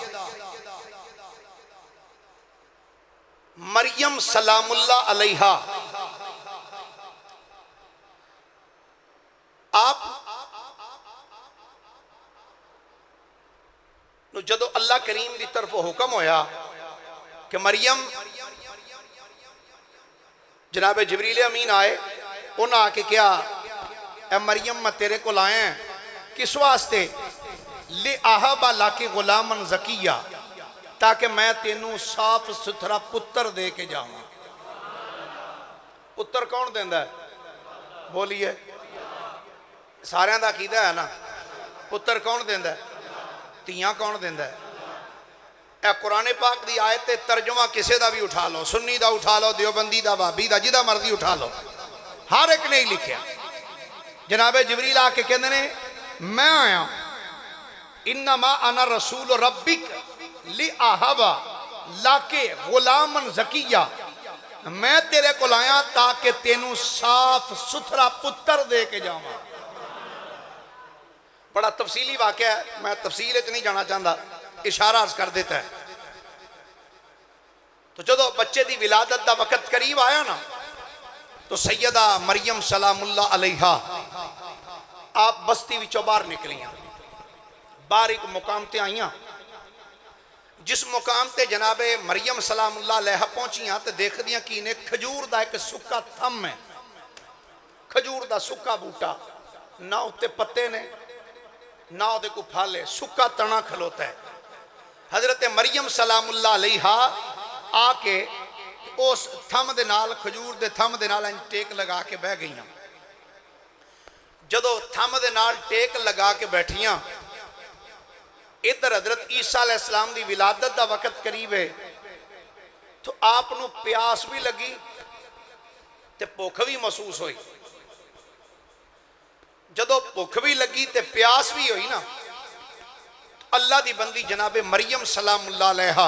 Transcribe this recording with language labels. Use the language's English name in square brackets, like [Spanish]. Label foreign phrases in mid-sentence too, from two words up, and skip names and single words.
[Punjabi] مریم سلام اللہ علیہا، آپ جدو اللہ کریم دی طرف حکم ہویا کہ مریم، جناب جبریل امین آئے، انہوں آ کے کیا، اے مریم میں تیرے کو لائے ہیں کس واسطے؟ [Arabic] لِأَحَبَ لَكِ غُلَامًا زَكِيًّا، [Punjabi] تاکہ میں تینوں صاف ستھرا پتر دے کے جاؤں۔ پتر کون دیندہ ہے؟ بولیے، سارے دا عقیدہ ہے نا، پتر کون دیندہ ہے؟ تیاں کون دیندہ ہے؟ اے قرآن پاک دی آیت ترجمہ کسے دا بھی اٹھا لو، سنی دا اٹھا لو، دیوبندی دا، وہابی دا، جدہ مرضی اٹھا لو، ہر ایک نے ہی لکھیا۔ جناب جبریل آ کے کہنے نے میں آیا، [Arabic] انما انا رسول ربک لِأَحَبَ لَكِ غُلَامًا زَكِيًّا، [Punjabi] میں تیرے کو لایا تاکہ تینوں صاف ستھرا پتر دے کے جاؤں۔ [Urdu] بڑا تفصیلی واقعہ ہے، میں تفصیل نہیں جانا چاہتا، اشارہ عرض کر دیتا ہے۔ [Punjabi] تو جدو بچے دی ولادت دا وقت قریب آیا نا، تو سیدہ مریم سلام اللہ علیہا آپ بستی وچوں باہر نکلیاں، باہر ایک مقام تے آئیاں، جس مقام تے جناب مریم سلام اللہ علیہا پہنچیاں تے دیکھ دیاں کی نے کھجور دا ایک سکا تھم ہے، کھجور دا سکا بوٹا، نہ اتے پتے نے نہ دے کو پھالے، سکا تنا کھلوتا ہے۔ حضرت مریم سلام اللہ علیہا آ کے اس تھم دے نال، کھجور دے تھم دے نال ٹیک لگا کے بہ گئیاں۔ جدو تھم دے نال ٹیک لگا کے بیٹھیاں، ادھر حضرت عیسیٰ علیہ السلام دی ولادت دا وقت قریب ہے، تو آپ نو پیاس بھی لگی تے بھوک بھی محسوس ہوئی۔ جدو بھوک بھی لگی تے پیاس بھی ہوئی نا، اللہ دی بندی جناب مریم سلام اللہ علیہا